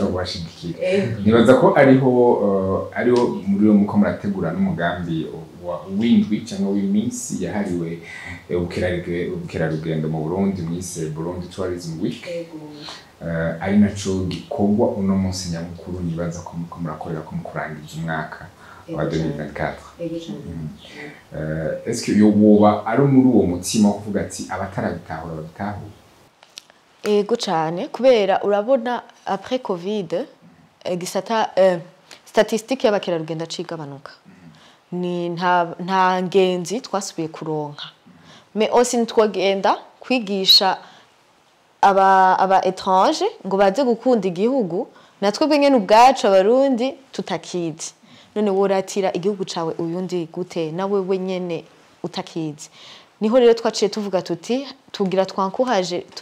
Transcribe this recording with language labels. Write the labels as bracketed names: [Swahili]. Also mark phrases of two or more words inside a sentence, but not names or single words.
[Rundi] ubashigikira nibaza ko ariho muri yo muko murategura n'umugambi w'indwi cyangwa w'iminsi yahariwe ubukerarugendo mu Burundi mwise Burundi Tourism Week ari naco gikorwa uno munsi nyamukuru nibaza ko muko murakorera ko mukurangiza umwaka wa 2024 [French] est-ce que [Rundi] yoba ari muri uwo mutima kuvuga ati abatarabitahura babitahura ego cyane kubera urabona après covid gisata statistique y'abakerarugendo acigabanuka ni nta ngenzi twasubiye kuronka [French] mais aussi [Rundi] ntwagenda kwigisha aba étranger ngo baze gukunda igihugu natwe bwenge n'ubwacu abarundi tutakizi none woratira igihugu cawe uyundi gute nawe wenyene utakizi niho rero twaciye tuvuga tuti tugira twankuhaje